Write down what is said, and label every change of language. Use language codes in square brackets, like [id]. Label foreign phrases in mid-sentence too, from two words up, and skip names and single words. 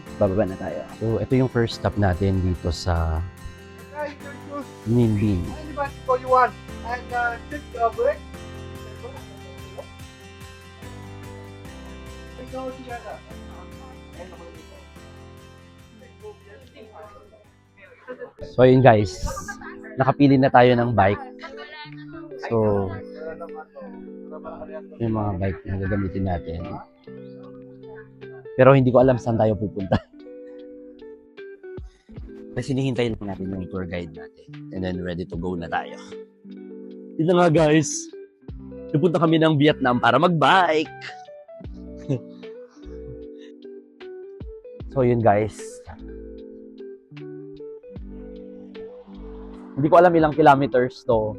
[tl] Bababa na tayo. So, ito yung [en] first stop [tl] natin dito sa Ninh Binh. [en] Anybody call you one and take the break. We go together. [tl] So, ayun guys. Nakapili na tayo ng bike. So, yung mga bike na gagamitin natin. Pero hindi ko alam saan tayo pupunta. Kasi hinihintay lang natin yung tour guide natin. [en] And then ready to go [tl] na tayo. Yun na nga guys. Pupunta kami ng Vietnam para mag-bike. So yun guys. Hindi ko alam ilang kilometers to.